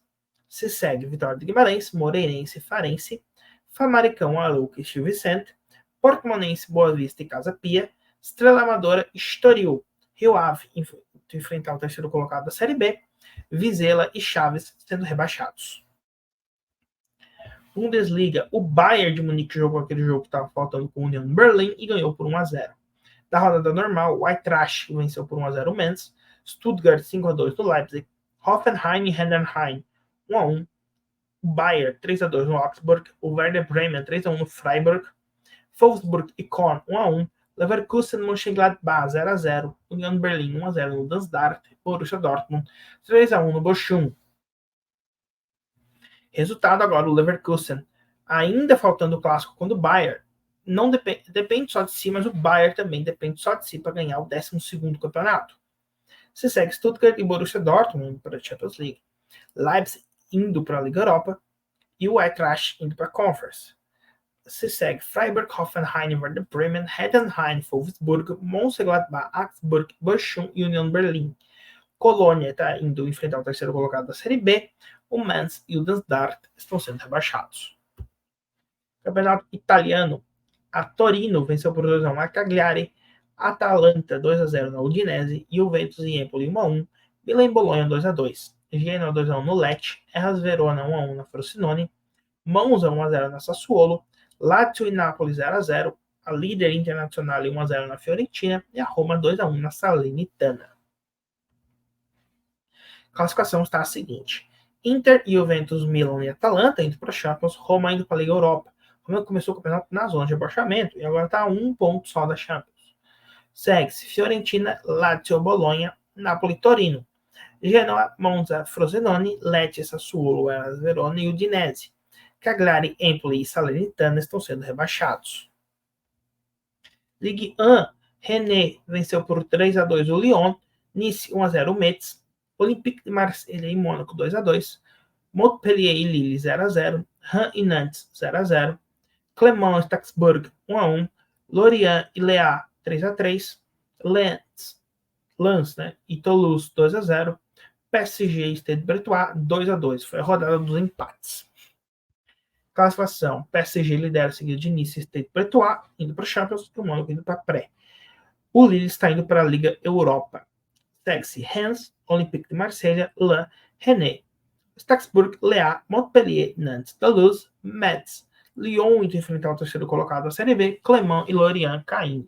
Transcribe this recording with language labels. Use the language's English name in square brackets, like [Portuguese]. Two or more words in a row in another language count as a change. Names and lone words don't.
[Portuguese] Se segue Vitória de Guimarães, Moreirense, Farense, Famalicão, Arouca e Gil Vicente, Portimonense, Boa Vista e Casa Pia, Estrela Amadora, Estoril, Rio Ave enfrentar o terceiro colocado da Série B, Vizela e Chaves sendo rebaixados. Bundesliga, o Bayern de Munique jogou aquele jogo que estava faltando com o Union Berlin e ganhou por 1-0. Da rodada normal, o Eintracht venceu por 1-0 o Mainz, Stuttgart 5-2 no Leipzig, Hoffenheim e Heidenheim 1-1, o Bayern 3-2 no Augsburg, o Werder Bremen 3-1 no Freiburg, Wolfsburg e Korn 1-1, Leverkusen Mönchengladbach 0-0, Union Berlin 1-0 no Darmstadt, Borussia Dortmund 3-1 no Bochum. Resultado agora, o Leverkusen, ainda faltando o clássico contra o Bayern, não depende só de si, mas o Bayern também depende só de si para ganhar o 12º campeonato. Se segue Stuttgart e Borussia Dortmund para a Champions League, Leipzig indo para a Liga Europa e o Eintracht indo para a Conference. Se segue Freiburg, Hoffenheim, Werder Bremen, Heidenheim, Wolfsburg, Mönchengladbach, Augsburg, Bochum e Union Berlin. Colônia está indo enfrentar o terceiro colocado da Série B, o Mainz e o Darmstadt estão sendo rebaixados. Campeonato italiano, a Torino venceu por 2-1 a Cagliari, Atalanta 2-0 na Udinese, Juventus e Empoli 1-1, Milan e Bolonha 2-2, Genoa 2-1 no Lecce, Hellas Verona 1-1 na Frosinone, Monza 1-0 na Sassuolo, Lazio e Napoli 0-0, a líder internacional 1-0 na Fiorentina e a Roma 2-1 na Salernitana. A classificação está a seguinte: Inter, Juventus, Milan e Atalanta indo para a Champions, Roma indo para a Liga Europa. Roma começou o campeonato na zona de rebaixamento e agora está a 1 ponto só da Champions. Segue-se Fiorentina, Lazio, Bolonha, Napoli, Torino, Genoa, Monza, Frosinone, Lecce, Sassuolo, Hellas Verona e Udinese. Cagliari, Empoli e Salernitana estão sendo rebaixados. Ligue 1, Rennes venceu por 3-2 o Lyon, Nice 1-0 o Metz, Olympique de Marseille e Mônaco 2-2, Montpellier e Lille 0-0, Rennes e Nantes 0-0, Clermont e Strasbourg 1-1, Lorient e Le 3-3, Lens e Toulouse 2-0, PSG e Stade Brestois 2-2. Foi a rodada dos empates. Classificação: PSG lidera seguido de Nice, Stade Brestois, indo para o Champions, e o Mônaco indo para a Pré. O Lille está indo para a Liga Europa. Segue-se Reims, Olympique de Marseille, Le, Rennes, Strasbourg, Lea, Montpellier, Nantes, Toulouse, Metz, Lyon indo enfrentar o terceiro colocado da Série B, Clermont e Lorient caindo.